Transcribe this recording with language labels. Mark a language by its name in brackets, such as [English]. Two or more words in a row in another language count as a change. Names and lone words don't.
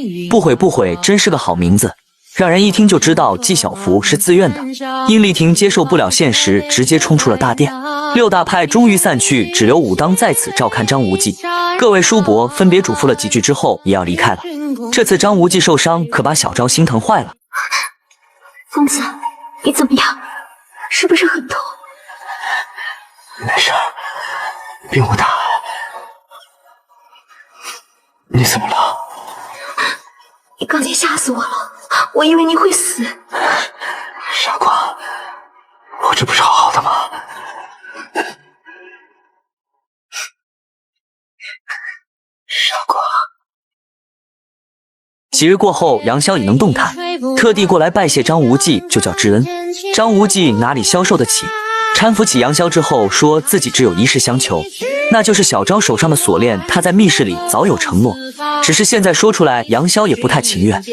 [Chinese] 不悔真是個好名字，讓人一聽就知道紀曉芙是自願的。殷離亭接受不了現實，直接衝出了大殿。六大派終於散去，只留武當在此照看張无忌。各位叔伯分別囑咐了幾句之後，也要離開了。這次張無忌受傷，可把小昭心疼壞了。公子，你怎么樣？是不是很痛？没事，并不大。你怎么了？你刚才吓死我了，我以为你会死。傻瓜，我这不是好好的吗？傻瓜。几日過後，楊逍已能動彈，特地過來拜謝張無忌，就叫知恩。張無忌哪裡消受得起，攙扶起楊逍之後，說自己只有一事相求，那就是小昭手上的鎖鏈，他在密室裡早有承諾，只是現在說出來，楊逍也不太情願。